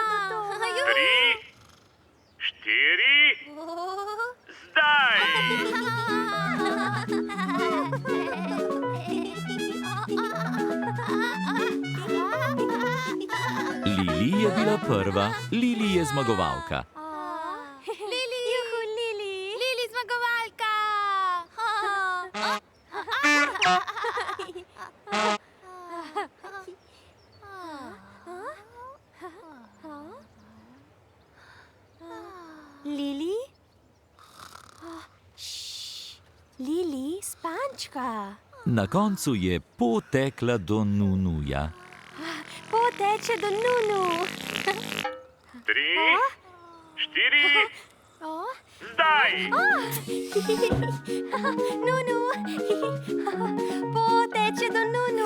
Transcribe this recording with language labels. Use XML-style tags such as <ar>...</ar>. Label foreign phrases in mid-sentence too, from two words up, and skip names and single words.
<sl>3, 4, zdaj! Lili je bila prva, Lili je zmagovalka. Lili. Juhu, Lili. Lili zmagovalka. Lili? Lili, spančka. Na koncu je Po tekla do Nunuja. Poteče do Nunu. 3, 4, zdaj! Nunu. Poteče do Nunu.</sl>